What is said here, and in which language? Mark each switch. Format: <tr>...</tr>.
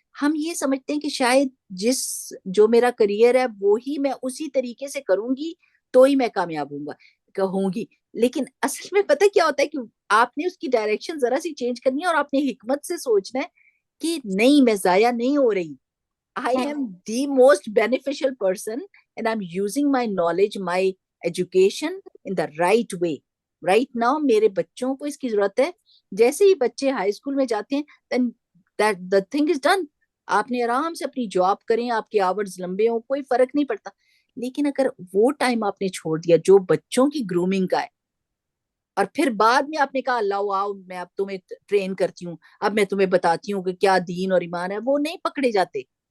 <ur>ہم یہ سمجھتے ہیں کہ شاید جو میرا کریئر ہے وہی میں اسی طریقے سے کروں گی تو ہی میں کامیاب ہوں گی. لیکن اصل میں پتہ کیا ہوتا ہے کہ آپ نے اس کی ڈائریکشن ذرا سی چینج کرنی ہے، اور آپ نے حکمت سے سوچنا ہے کہ نہیں، میں ضائع نہیں ہو رہی.</ur> <en>I am the most beneficial person and I'm using my knowledge, my education in the right way. Right now</en> <ur>میرے بچوں کو اس کی ضرورت ہے. جیسے ہی بچے ہائی اسکول میں جاتے ہیں</ur> <en>then the thing is done.</en> <ur>آپ نے آرام سے اپنی جاب کریں، آپ کے آورز لمبے ہوں، کوئی فرق نہیں پڑتا. لیکن اگر وہ ٹائم آپ نے چھوڑ دیا جو بچوں کی گرومنگ کا ہے، اور پھر بعد میں آپ نے کہا اللہ آؤ میں اب تمہیں ٹرین کرتی ہوں، اب میں تمہیں بتاتی ہوں کہ کیا دین اور ایمان ہے، وہ نہیں پکڑے جاتے.</ur>